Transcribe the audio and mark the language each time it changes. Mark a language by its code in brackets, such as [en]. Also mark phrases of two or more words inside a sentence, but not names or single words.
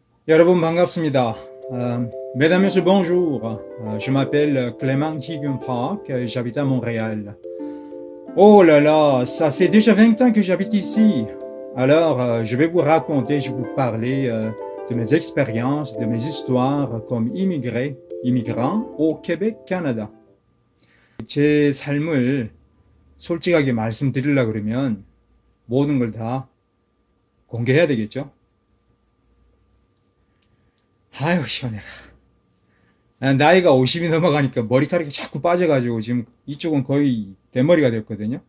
[ko] 여러분 반갑습니다. [fr] Mesdames, Messieurs, bonjour. Je m'appelle Clément Higuin Park et j'habite à Montréal. Oh là là, ça fait déjà 20 ans que j'habite ici. Alors, je vais vous raconter, je vais vous parler de mes expériences, de mes histoires comme immigrant au Québec, Canada. [ko] 제 삶을 솔직하게 말씀드리려고 그러면 모든 걸 다 공개해야 되겠죠? 아유, 시원해라. 나이가 50이 넘어가니까 머리카락이 자꾸 빠져가지고 지금 이쪽은 거의 대머리가 됐거든요.